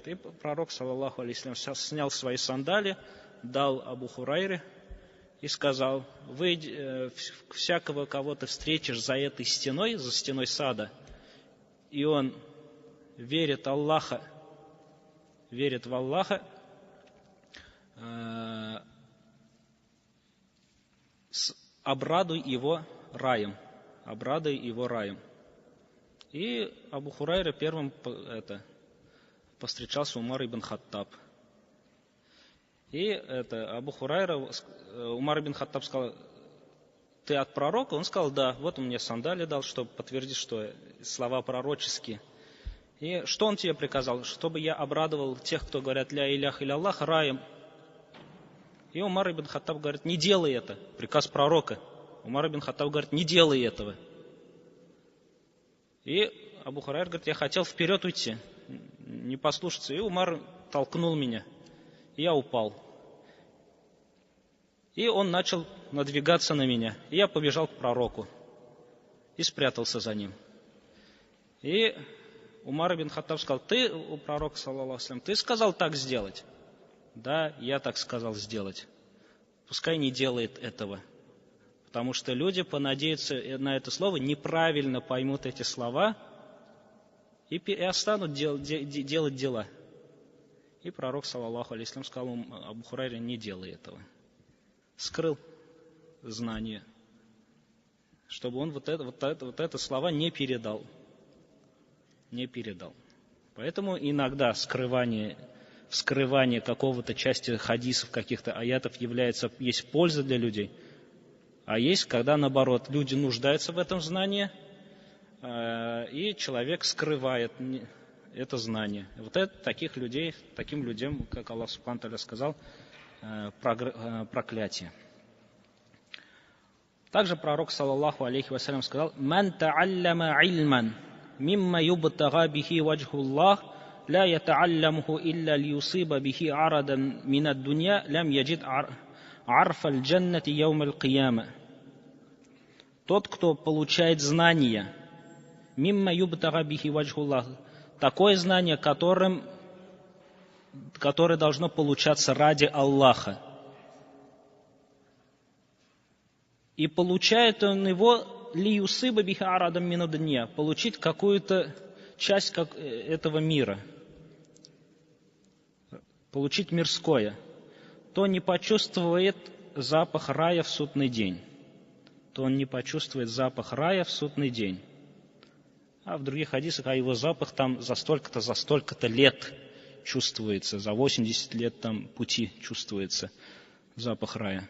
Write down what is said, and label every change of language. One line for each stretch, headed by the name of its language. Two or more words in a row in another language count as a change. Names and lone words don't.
Russian: И пророк,
Arabic: صلى الله عليه وسلم,
Russian: снял свои сандали, дал Абу Хурайре и сказал: всякого, кого ты встретишь за этой стеной, за стеной сада, и он верит в Аллаха, обрадуй его раем. И Абу Хурайра первым повстречался Умар ибн Хаттаб. И Абу Хурайра, Умар ибн Хаттаб сказал: ты от пророка? Он сказал: да, вот он мне сандали дал, чтобы подтвердить, что слова пророческие. И что он тебе приказал? Чтобы я обрадовал тех, кто говорят
Arabic: لا إله إلا الله,
Russian: раем. И Умар ибн Хаттаб говорит: не делай это. Приказ пророка. Умар ибн Хаттаб говорит: не делай этого. И Абу Хурайра говорит: я хотел вперед уйти, не послушаться. И Умар толкнул меня. И я упал. И он начал надвигаться на меня. И я побежал к пророку. И спрятался за ним. И Умар ибн Хаттаб сказал: ты, у пророка,
Arabic: صلى الله عليه وسلم,
Russian: ты сказал так сделать? Да, я так сказал сделать. Пускай не делает этого. Потому что люди понадеются на это слово, неправильно поймут эти слова и станут делать дела. И пророк,
Arabic: صلى الله عليه وسلم,
Russian: сказал Абу Хурайре: не делай этого. Скрыл знание, чтобы он вот это слова не передал. Поэтому иногда вскрывание какого-то части хадисов, каких-то аятов есть польза для людей, а есть, когда наоборот, люди нуждаются в этом знании, и человек скрывает это знание. Таким людям, как
Arabic: الله سبحانه وتعالى
Russian: сказал, проклятие. Также пророк,
Arabic: صلى الله عليه وسلم, сказал: «من تعلم علما مما يبتغى به وجه الله لا يتعلمه إلا ليصيب به عرضا من الدنيا لم يجد عرف الجنة يوم القيامة».
Russian: Тот, кто получает знания,
Arabic: مما يبتغى به وجه الله,
Russian: такое знание, которое должно получаться ради Аллаха. И получает он его
Arabic: ليصيب به عرضا من الدنيا,
Russian: получить какую-то часть этого мира, получить мирское, то не почувствует запах рая в судный день. А в других хадисах, его запах там за столько-то лет чувствуется, за 80 лет там пути чувствуется запах рая.